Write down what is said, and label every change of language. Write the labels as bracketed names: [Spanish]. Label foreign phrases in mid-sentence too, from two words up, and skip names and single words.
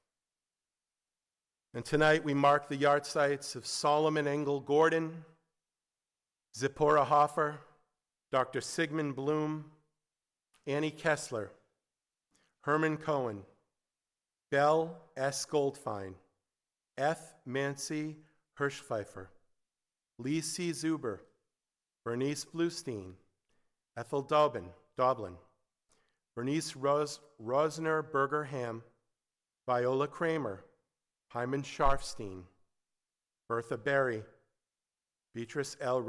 [English] And tonight we mark the yahrzeits of Solomon Engel Gordon, Zipporah Hoffer, Dr. Sigmund Bloom, Annie Kessler, Herman Cohen, Belle S. Goldfein, F. Mancy Hirschpfeifer, Lee C. Zuber, Bernice Bluestein, Ethel Doblin, Bernice Rosner Berger-Ham, Viola Kramer, Hyman Scharfstein, Bertha Berry, Beatrice L.